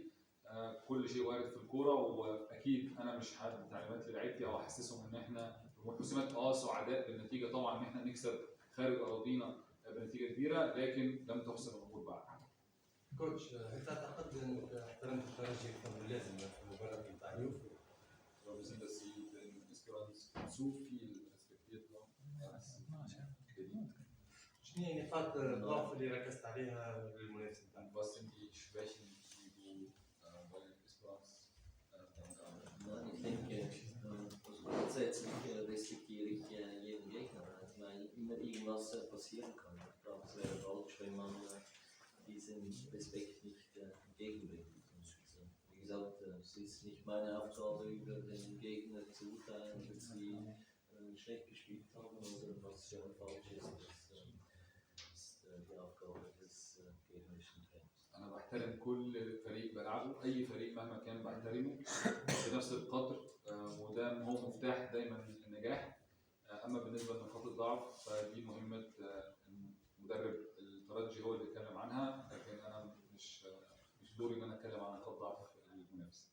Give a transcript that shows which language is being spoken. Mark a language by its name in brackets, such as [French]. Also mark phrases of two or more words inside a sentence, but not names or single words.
[Arabic] كل شيء وارد في الكوره، واكيد انا مش هدي تعليمات للعيبتي او احسسهم ان احنا حسمت سعداء بالنتيجه. طبعا ان احنا نكسب خارج اراضينا بنتيجه كبيره، لكن لم تحسم الامور بعد. كوتش، هل تعتقد انك احترمت الترجي اكثر من اللازم في المباراه بتاع اليوم؟ [German] Wir wissen, dass Sie den Esperance zu viel respektiert haben. [Arabic] شنو هي نقاط الضعف اللي ركزت عليها للمنافس بتاعك؟ [German] Was sind die Schwächen, die du bei Esperance Nein, ich denke, also grundsätzlich respektiere ich jeden Gegner, weil immer irgendwas passieren kann. Ich glaube, es wäre falsch, wenn man diesen Respekt nicht entgegenbringt. Also, wie gesagt, es ist nicht meine Aufgabe, über den Gegner zu urteilen, dass sie schlecht gespielt haben oder was falsch ist. Das ist die Aufgabe des gegnerischen Trainers. [Arabic] انا بحترم كل فريق بلعبه، اي فريق مهما كان بحترمه بنفس القدر، وده هو مفتاح دايما النجاح. اما بالنسبه لنقاط الضعف فدي مهمه مدرب الترجي هو اللي يتكلم عنها، لكن انا مش دوري ان انا اتكلم عن نقاط ضعف المنافس.